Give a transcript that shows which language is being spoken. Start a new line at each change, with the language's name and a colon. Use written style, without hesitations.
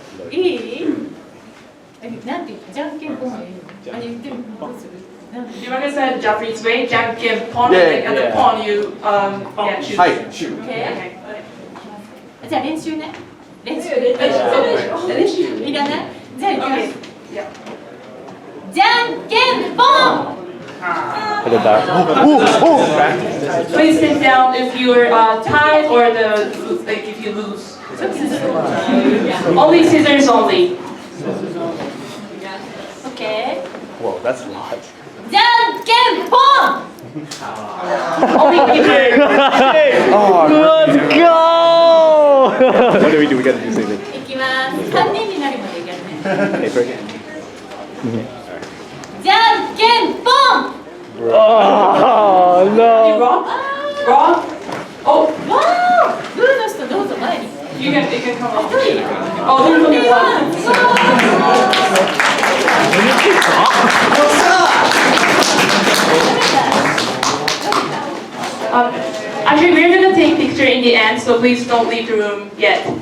Japanese: いいなんて言うじゃんけんぽんがいいのあれ言ってみるどうする
English: You want to say Japanese way, janken pon, Yeah, and the yeah. pon you choose. Hi, shoot. Okay.
Japanese: じゃあ練習ね練習練習いらないじゃあ行きます
English: Yeah.
Japanese: じゃんけんぽん
English: Put it back. Please sit down if you're tied or like if you lose. Only scissors only. Okay. Whoa, that's a lot.
Japanese: じゃんけんぽん
English: Only paper. Oh, let's go! What do we do? We gotta do something.
Japanese: いきます3人になるまでいけるね
English: Paper again.
Japanese: じゃんけんぽん
English: Oh, no. Wrong? Wrong? Oh,
Japanese: わーブルの人どうぞ前に
English: you can come up. Oh, there's only one. Actually, we're gonna take picture in the end, so please don't leave the room yet.